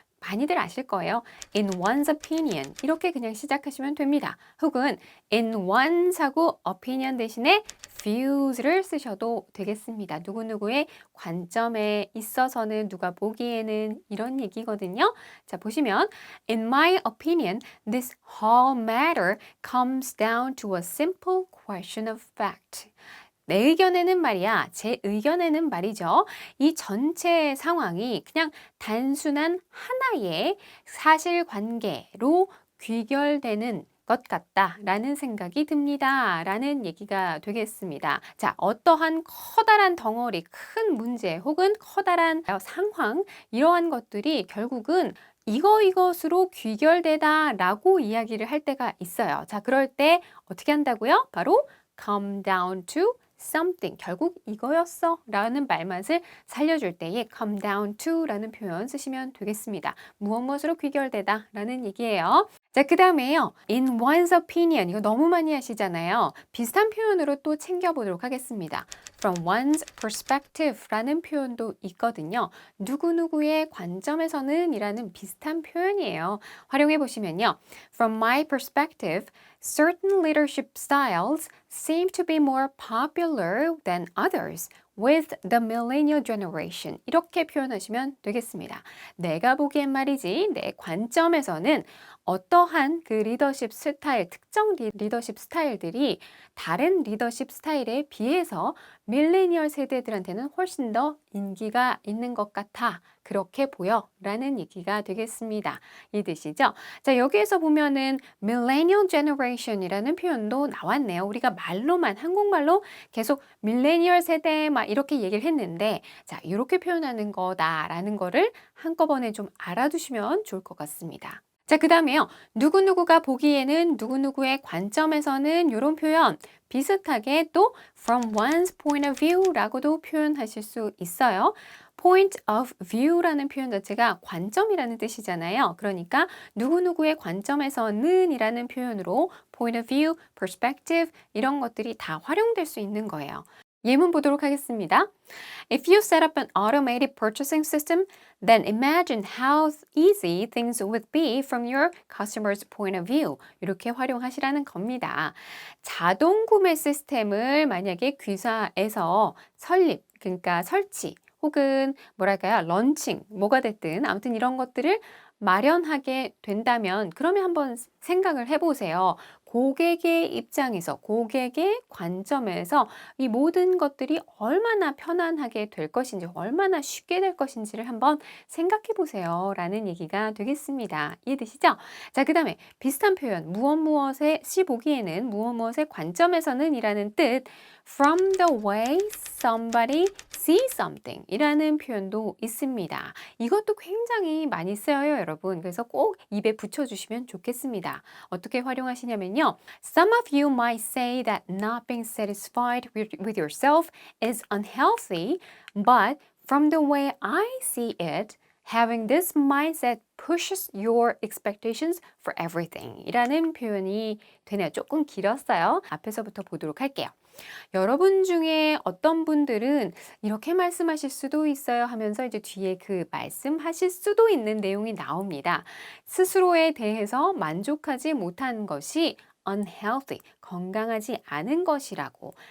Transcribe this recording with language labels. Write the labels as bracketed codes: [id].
[ko] 많이들 아실 거예요. In one's opinion 이렇게 그냥 시작하시면 됩니다. 혹은 in one's 하고 opinion 대신에 views를 쓰셔도 되겠습니다. 누구누구의 관점에 있어서는 누가 보기에는 이런 얘기거든요. 자, 보시면 [en] In my opinion, this whole matter comes down to a simple question of fact. [ko] 내 의견에는 말이야, 제 의견에는 말이죠. 이 전체 상황이 그냥 단순한 하나의 사실관계로 귀결되는 것 같다라는 생각이 듭니다. 라는 얘기가 되겠습니다. 자, 어떠한 커다란 덩어리, 큰 문제 혹은 커다란 상황, 이러한 것들이 결국은 이것으로 귀결되다라고 이야기를 할 때가 있어요. 자, 그럴 때 어떻게 한다고요? 바로 come down to something. 결국 이거였어 라는 말맛을 살려줄 때에 come down to 라는 표현 쓰시면 되겠습니다. 무엇으로 귀결되다 라는 얘기예요. 자, 그 다음에요. In one's opinion. 이거 너무 많이 하시잖아요. 비슷한 표현으로 또 챙겨보도록 하겠습니다. From one's perspective 라는 표현도 있거든요. 누구누구의 관점에서는 이라는 비슷한 표현이에요. 활용해 보시면요. [en] From my perspective, certain leadership styles seem to be more popular than others with the millennial generation. [ko] 이렇게 표현하시면 되겠습니다. 내가 보기엔 말이지, 내 관점에서는 어떠한 그 리더십 스타일, 특정 리더십 스타일들이 다른 리더십 스타일에 비해서 밀레니얼 세대들한테는 훨씬 더 인기가 있는 것 같아. 그렇게 보여. 라는 얘기가 되겠습니다. 이해되시죠? 자, 여기에서 보면은 millennial generation이라는 표현도 나왔네요. 우리가 말로만, 한국말로 계속 밀레니얼 세대 막 이렇게 얘기를 했는데, 자, 이렇게 표현하는 거다라는 거를 한꺼번에 좀 알아두시면 좋을 것 같습니다. 자, 그 다음에요. 누구누구가 보기에는 누구누구의 관점에서는 이런 표현 비슷하게 또 from one's point of view 라고도 표현하실 수 있어요. point of view라는 표현 자체가 관점이라는 뜻이잖아요. 그러니까 누구누구의 관점에서는 이라는 표현으로 point of view, perspective 이런 것들이 다 활용될 수 있는 거예요. 예문 보도록 하겠습니다. [en] If you set up an automated purchasing system, then imagine how easy things would be from your customer's point of view. [ko] 이렇게 활용하시라는 겁니다. 자동 구매 시스템을 만약에 귀사에서 설립, 그러니까 설치, 혹은 뭐랄까요, 런칭, 뭐가 됐든 아무튼 이런 것들을 마련하게 된다면 그러면 한번 생각을 해보세요. 고객의 입장에서, 고객의 관점에서 이 모든 것들이 얼마나 편안하게 될 것인지, 얼마나 쉽게 될 것인지를 한번 생각해 보세요. 라는 얘기가 되겠습니다. 이해되시죠? 자, 그 다음에 비슷한 표현, 무엇의 시 보기에는 무엇의 관점에서는 이라는 뜻, from the way somebody sees something 이라는 표현도 있습니다. 이것도 굉장히 많이 쓰여요, 여러분. 그래서 꼭 입에 붙여주시면 좋겠습니다. 어떻게 활용하시냐면요. [en] Some of you might say that not being satisfied with yourself is unhealthy, but from the way I see it, having this mindset pushes your expectations for everything [ko] 이라는 표현이 되네요. 조금 길었어요. 앞에서부터 보도록 할게요. 여러분 중에 어떤 분들은 이렇게 말씀하실 수도 있어요 하면서 이제 뒤에 그 말씀하실 수도 있는 내용이 나옵니다. 스스로에 대해서 만족하지 못한 것이 unhealthy, 건강하지 않은 것이라고.